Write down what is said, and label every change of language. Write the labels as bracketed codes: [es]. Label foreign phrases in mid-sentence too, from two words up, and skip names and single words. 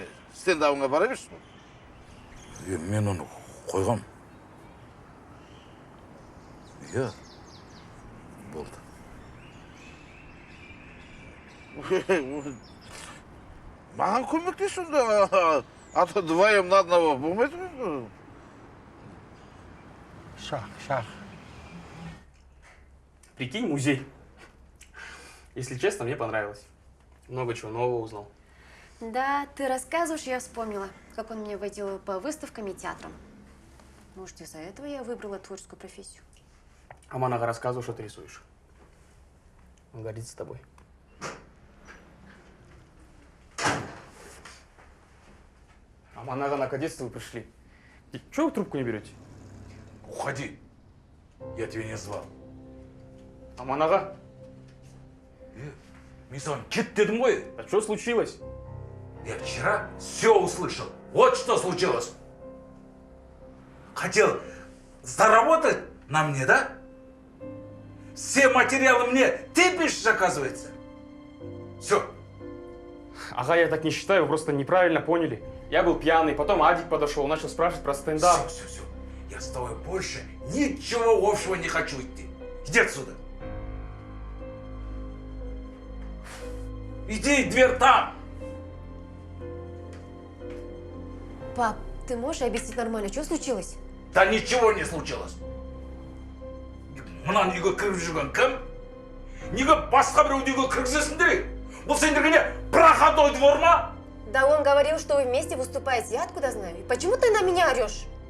[kk] Стендабыңа бара берші. Мен оны қойғам. Иә, болды. Маған көмектес онда. [ru] А то вдвоем на одного [kk] болмайды ма? [ru] Шах. Прикинь, музей. Если честно, мне понравилось. Много чего нового узнал. Да, ты рассказываешь, я вспомнила, как он меня водил по выставкам и театрам. Может, из-за этого я выбрала творческую профессию. Аман Ага рассказывал, что ты рисуешь. Он гордится тобой. Аман Ага, наконец-то вы пришли. Чего вы трубку не берете? Уходи. Я тебя не звал. [kk] Аман аға. Мен саған кет дедім ғой. [ru] А что случилось? Я вчера все услышал. Вот что случилось. Хотел заработать на мне, да? Все материалы мне ты пишешь, оказывается. Все. Ага, я так не считаю, вы просто неправильно поняли. Я был пьяный, потом Адик подошел, начал спрашивать про стендап. Все. Я с тобой больше ничего общего не хочу идти. Иди отсюда. Иди, дверь там. Пап, ты можешь объяснить нормально, что случилось? Да ничего не случилось. [kk] Мына үйге кіріп жүрген кім? Неге басқа біреуді үйге кіргізесіңдер? Бұл сендерге не, [ru] проходной двор [kk] ма? [ru] Да он говорил, что вы вместе выступаете, я откуда знаю? И почему ты на меня орешь?